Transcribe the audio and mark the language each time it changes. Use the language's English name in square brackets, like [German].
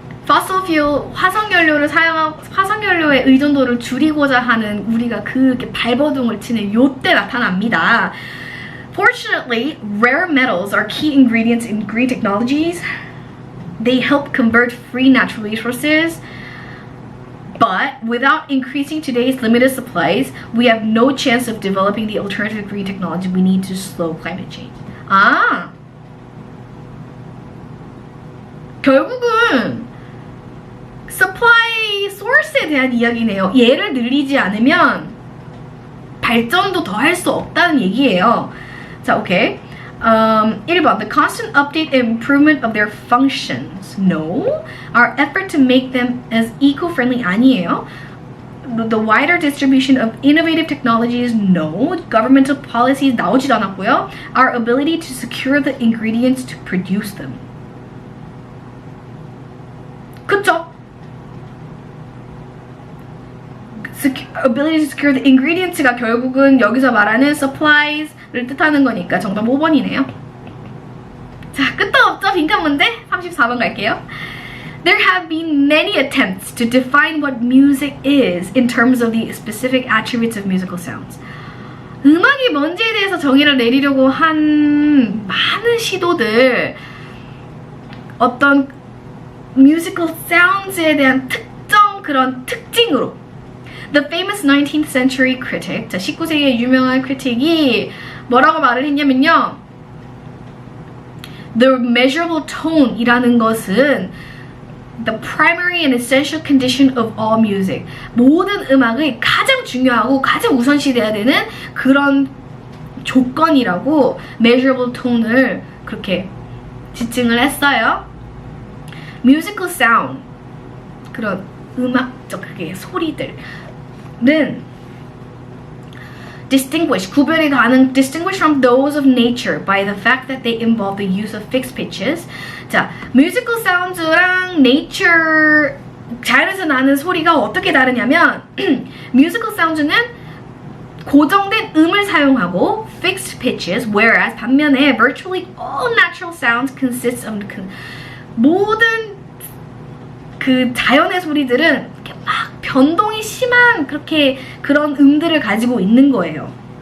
[Korean] fossil fuel, 화석연료의 의존도를 줄이고자 하는 우리가 그렇게 발버둥을 치는 요때 나타납니다. [English] Fortunately, rare metals are key ingredients in green technologies. They help convert free natural resources. But without increasing today's limited supplies, we have no chance of developing the alternative green technology we need to slow climate change. [Korean] 아, 결국은 supply source에 대한 이야기네요. 얘를 늘리지 않으면 발전도 더 할 수 없다는 얘기예요. 자, 오케이. 1번. [English] The constant update and improvement of their functions. No. Our effort to make them as eco-friendly [Korean] 아니에요. [English] The wider distribution of innovative technologies. No. Governmental policies [Korean] 나오지도 않았고요. [English] Our ability to secure the ingredients to produce them. [Korean] 그쵸? [English] ability to secure the ingredients [Korean] 가 결국은 여기서 말하는 supplies를 뜻하는 거니까 정답 5번이네요. 자, 끝도 없죠? 빈칸 문제? 34번 갈게요. [English] There have been many attempts to define what music is in terms of the specific attributes of musical sounds. [Korean] 음악이 뭔지에 대해서 정의를 내리려고 한 많은 시도들, 어떤 musical sounds에 대한 특정 그런 특징으로 [English] The famous 19th century critic, [Korean] 자, 19세기의 유명한 크리틱이 뭐라고 말을 했냐면요. [English] The measurable tone [Korean] 이라는 것은 [English] the primary and essential condition of all music. [Korean] 모든 음악의 가장 중요하고 가장 우선시돼야 되는 그런 조건이라고 measurable tone을 그렇게 지칭을 했어요. [English] Musical sound, [Korean] 그런 음악적 그게 소리들 는 구별이 가능 [English] distinguished from those of nature by the fact that they involve the use of fixed pitches. [Korean] 자, musical sounds랑 nature 자연에서 나는 소리가 어떻게 다르냐면 musical sounds는 고정된 음을 사용하고 fixed pitches, whereas 반면에 [English] virtually all natural sounds consists of [Korean] 모든 그 자연의 소리들은 이렇게 막 변동이 심한 그런 음들을 가지고 있는 거예요.